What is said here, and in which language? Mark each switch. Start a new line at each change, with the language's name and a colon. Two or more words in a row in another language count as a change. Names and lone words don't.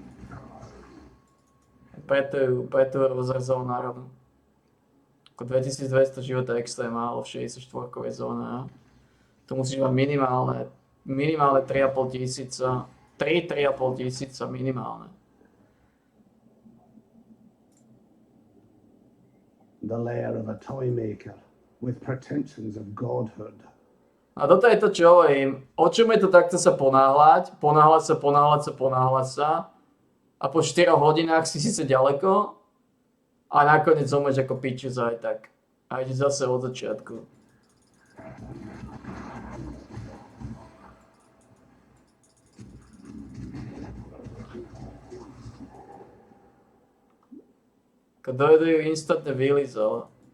Slovak: Preto ju rozrezal na rovno. Ako 2200 života extra je málo v 64-kovej zóne. To musíš mať minimálne 3,5 tisíca. 3,5 tisíca minimálne.
English: The lair of a toy maker with pretensions of godhood.
Slovak: A toto je to, čo hovorím. O čom je to takto sa ponáhľať? Ponáhľať sa. A po 4 hodinách si síce ďaleko. A nakoniec zomreš ako pičus aj tak. A ide zase od začiatku. Kto ju instantne vylizol.